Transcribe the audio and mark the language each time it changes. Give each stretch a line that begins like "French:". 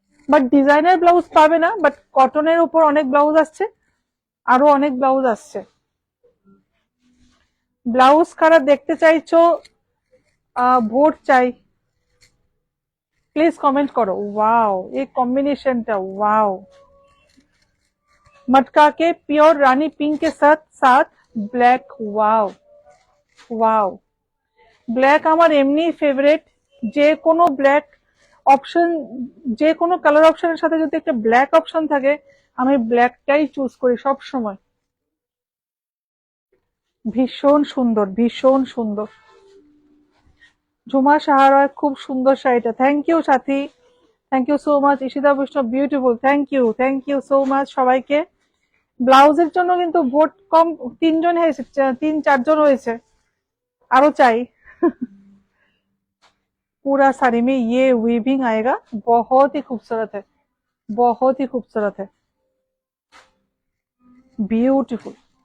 Bangla: But designer blouse পাবে না, but কটনের উপর অনেক ব্লাউজ আসছে, আরো অনেক ব্লাউজ আসছে। ব্লাউজ কারা দেখতে চাইছো, ভোট চাই, প্লিজ কমেंट
Hindi: करो। वाओ, ये कॉम्बिनेशनটা वाओ। मटका के प्योर रानी पिंक के साथ साथ ब्लैक।
Bangla: वाओ वाओ, ব্ল্যাক আমার এমনি ফেভারিট। যে কোনো ব্ল্যাক অপশন, যে কোনো কালার অপশনের সাথে যদি একটা ব্ল্যাক অপশন থাকে, আমি ব্ল্যাকটাই চুজ করি সব সময়। ভীষণ সুন্দর, ভীষণ সুন্দর। ঝুমা সাহারা, খুব সুন্দর শাড়িটা। Thank you Sathi, thank you so much. Ishita বৈষ্ণব, beautiful. Thank you so much সবাইকে। ব্লাউজের জন্য কিন্তু ভোট কম, তিনজন হয়েছে, 3-4 জন হয়েছে, আরো চাই।
Hindi: पूरा साड़ी में ये वीविंग आएगा, बहुत ही खूबसूरत है, बहुत ही खूबसूरत है, ब्यूटीफुल।